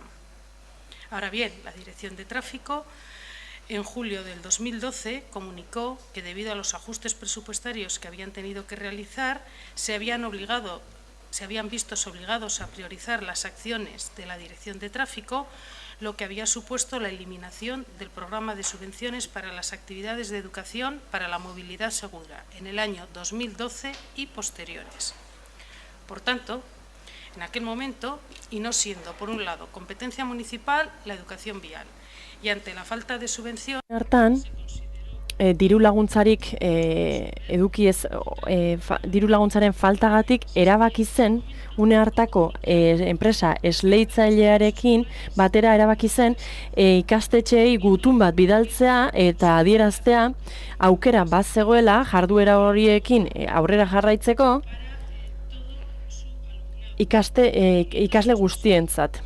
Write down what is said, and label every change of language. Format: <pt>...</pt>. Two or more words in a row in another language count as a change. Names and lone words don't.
<es>Ahora bien, la Dirección de Tráfico en julio del 2012 comunicó que debido a los ajustes presupuestarios que habían tenido que realizar, se habían vistos obligados a priorizar las acciones de la Dirección de Tráfico, lo que había supuesto la eliminación del programa de subvenciones para las actividades de educación para la movilidad segura en el año 2012 y posteriores. Por tanto, en aquel momento, y no siendo, por un lado, competencia municipal, la educación vial, y ante la falta de subvención...</es> <eu>Hartan, diru laguntzarik diru laguntzaren faltagatik erabaki zen une hartako enpresa esleitzailearekin batera erabaki zen ikastetxeei gutun bat bidaltzea eta adieraztea aukera bat zegoela jarduera horiekin aurrera jarraitzeko ikasle guztientzat.</eu>